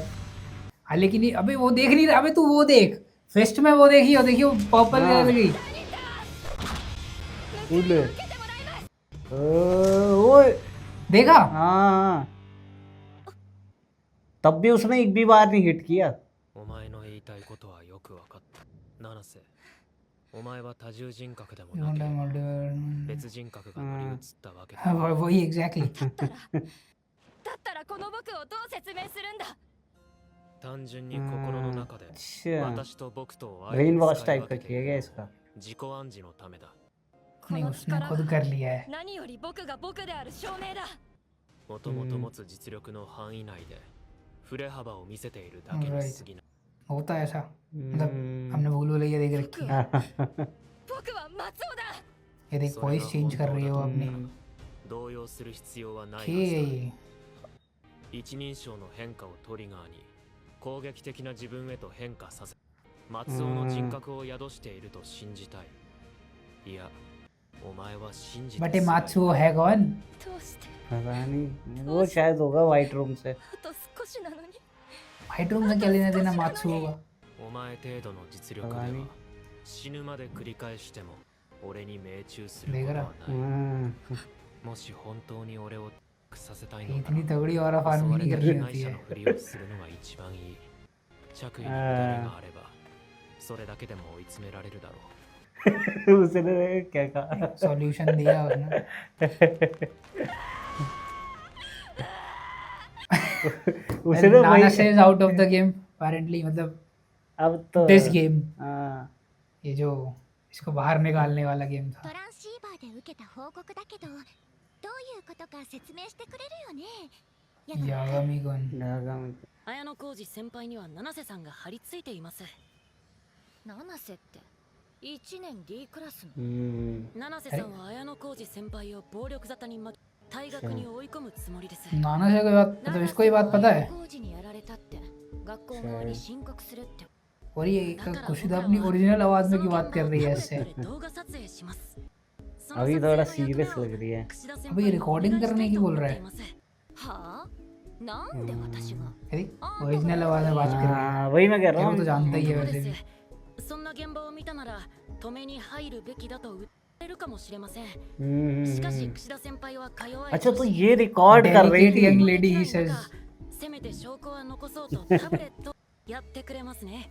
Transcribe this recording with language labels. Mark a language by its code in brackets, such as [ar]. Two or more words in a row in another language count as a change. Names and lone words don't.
[hi] हाँ लेकिन ये अबे वो देख नहीं रहा. अबे तू वो देख, फेस्ट में वो देखियो, देखियो पर्पल हाँ। कलर की. उले ओए देखा? हाँ तब भी उसने एक भी बार नहीं हिट किया। [ja] お前の言いたいことはよくわかった。七瀬、お前は多重人格でも [en] You [ja] な [en] don't [ja] けれ [en] have [ja] ば [en] multiple- [ja] 別人格が乗り移ったわけだ。 [hi] हाँ, वही एग्जैक्टली. [ja] だったらこの僕をどう説明するんだ。単純に心の中で [hi] अच्छा [ja] 私と僕とを [hi] ब्रेन [ja] に [hi] वॉश [ja] 使い [hi] टाइप [ja] 分 [hi] का [ja] けて [hi] किया [ja] い [hi] गया [ja] る [hi] इसका। [ja] 自己暗示のためだ。こ [hi] नहीं [ja] の [hi] उसने [ja] 力 [hi] खुद [ja] は [hi] कर लिया है. [ja] 何より僕が僕である証明だ。もともと持つ実力の範囲内で振れ幅を見せているだけに過ぎない。 [hi] होता है ऐसा. मतलब हमने भूल भुलैया देख रखी है. [ja] 僕は松尾だ。 [hi] ये देख [en] voice change [hi] कर रही है वो अपनी. [ja] 動揺する必要はないはず [hi] ओके. [ja] だ。一人称の変化をトリガーに攻撃的な自分へと変化させ、松尾の人格を宿していると信じたい。いや、お前は信じて [hi] बट ये [ja] すらい [hi] मात्सुओ है कौन? [ja] どうして [hi] पता नहीं वो शायद होगा व्हाइट रूम से। [ja] あと少しなのに。 [hi] व्हाइट रूम से क्या लेना देना मात्सुओ का? [ja] お前程度の実力では死ぬまで繰り返しても俺に命中することはない。もし本当に俺をさせたいのなら [hi] इतनी तगड़ी और [ja] 襲 [hi] फार्म [ja] われ [hi] नहीं [ja] た [hi] कर [ja] 被 [hi] रही [ja] 害 [hi] होती [ja] 者 [hi] है. [ja] のふりをするのが一番いい。着衣に乱れがあればそれだけでも追い詰められるだろう。 [hi] उसने क्या कहा। सॉल्यूशन दिया उसने. उसने [en] Nana [hi] वही [en] says out of the game apparently. [hi] मतलब अब तो [en] this game, [hi] हाँ ये जो इसको बाहर निकालने वाला गेम [ja] ト [hi] था. [ja] ランシーバーで受けた報告だけどどういうことか説明してくれるよね。 [hi] यागामी कौन? नागामी। [ja] 綾野浩二先輩には七瀬さんが張り付いています。七瀬って1年 D クラスの。七瀬さんは綾野浩二先輩を暴力沙汰に巻き退学に追い込むつもりです。 [hi] नाना से कोई बात, मतलब इसको ये बात पता है? [ja] 工事にやられたって学校側に申告するって。 [hi] और ये कुशिदा अपनी ओरिजिनल आवाज में की बात कर रही है इससे. [ja] 動画撮影します。 [hi] अभी थोड़ा सीरियस लग रही है। अबे ये रिकॉर्डिंग करने की बोल रहा है. [ja] はあなんで私が [hi] ओरिजिनल आवाज में बात कर रही है. हाँ वही मैं कह रहा ये वो तो हूँ। जानता ही है [ja] そう [hi] वैसे [ja] で [hi] भी. [ja] す。そんな現場を見たなら止めに入るべきだと訴えるかもしれません。しかし櫛田先輩はか弱い。 [hi] अच्छा तो ये रिकॉर्ड कर रही [en] Delicate young [hi] थी। [en] lady he says. [ja] せめて証拠は残そうとタブレットやってくれますね。